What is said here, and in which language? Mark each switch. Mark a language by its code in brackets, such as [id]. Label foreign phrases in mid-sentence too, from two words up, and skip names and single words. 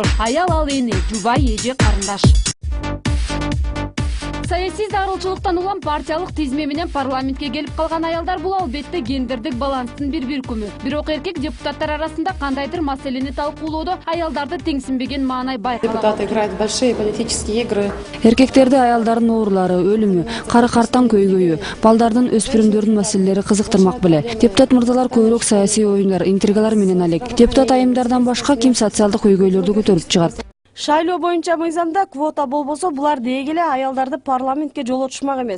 [ky] Аял ал эне, жубай, эже, карындаш. Саясий зарылчылыктан улам партиялык тизме менен парламентке келип калган аялдар бул албетте гендердик баланстын бир күмү. Бирок эркек депутаттар арасында кандайдыр маселени талкуулоодо аялдарды теңсинбеген маанай байкалат. [ru] Депутаты играют большие политические игры. [ky] Эркектерди аялдардын оорулары, өлүмү, кары картан көйгөйү, балдардын, өспүрүмдөрдүн маселелери кызыктырмак беле. Депутат мырзалар көбүрөөк саясий оюндар, интригалар менен алек. Депутат айымдардан башка ким социалдык көйгөйлөрдү көтөрүп чыгат? Шайлоо боюнча мыйзамда квота болбосо, булар дегеле аялдарды парламентке жолотушмак эмес.